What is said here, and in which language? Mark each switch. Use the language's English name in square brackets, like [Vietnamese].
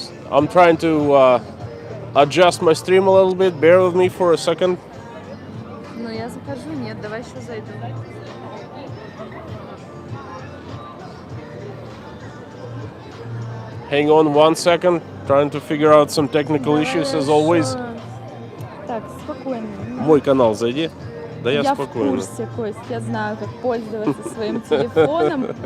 [English] I'm trying to adjust my stream a little bit. Bear with me for a second. [Russian] Ну, я захожу, нет, давай еще зайду. [English] Hang on 1 second. Trying to figure out some technical issues as always. [Russian] Так, спокойно. Мой канал зайди. Да я Я в спокойно. курсе, Кость, я знаю, как пользоваться своим телефоном.